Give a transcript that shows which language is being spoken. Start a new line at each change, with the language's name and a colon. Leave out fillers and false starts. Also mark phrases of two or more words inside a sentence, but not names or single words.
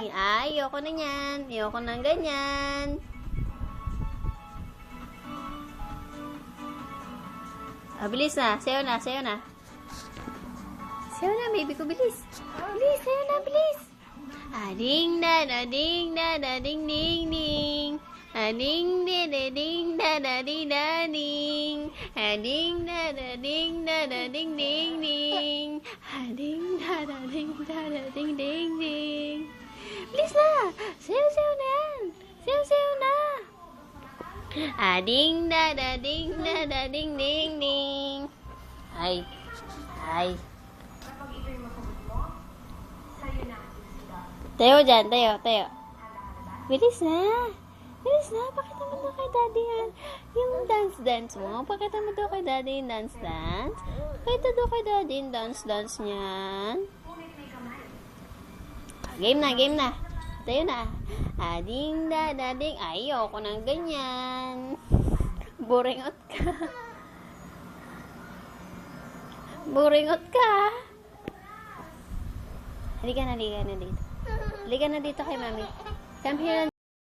Filipino: Ayoko na yan. Ayoko na ganyan. Bilis na. Sayo na, sayo na. Sayo na, baby ko. Bilis. Bilis, sayo na, bilis. Ading da da ding da da ding ding ding. Ading da da ding da da ding da ding. Ading da da ding da da ding ding ding. Ading da da ding da da ding ding ding. Bilis na. Sayo, sayo na yan. Sayo, sayo na. Ading da da ding da da ding ding ding. Ay. Ay. Tayo dyan, tayo, tayo. Bilis na. Bilis na. Pakita mo daw kay daddy yan. Yung dance mo. Pakita mo daw kay daddy yung dance. Pakita daw kay daddy yung dance niyan. Game na, game na. Tayo na. Ading da da ding. Ayoko nang ganyan. Buringot ka. Buringot ka. Halika na dito. Halika na dito kay mami.
English: Come here.